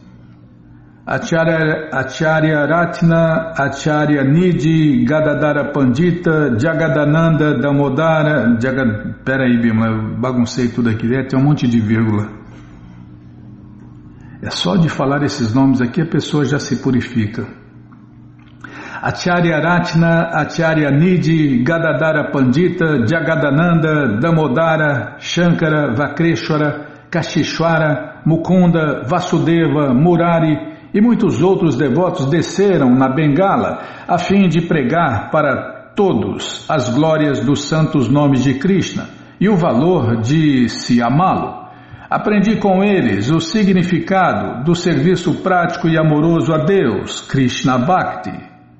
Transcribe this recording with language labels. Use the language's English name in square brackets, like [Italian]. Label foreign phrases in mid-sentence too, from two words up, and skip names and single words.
[Portuguese] Acharya Ratna, Acharya Nidhi, Gadadara Pandita, Jagadananda Damodara, Peraí, Bima, eu baguncei tudo aqui, tem um monte de vírgula. É só de falar esses nomes aqui a pessoa já se purifica. Acharya Ratna, Acharya Nidhi, Gadadhara Pandita, Jagadananda, Damodara, Shankara, Vakreshwara, Kashishwara, Mukunda, Vasudeva, Murari e muitos outros devotos desceram na Bengala a fim de pregar para todos as glórias dos santos nomes de Krishna e o valor de se amá-lo. Aprendi com eles o significado do serviço prático e amoroso a Deus, [Sanskrit] Krishna Bhakti.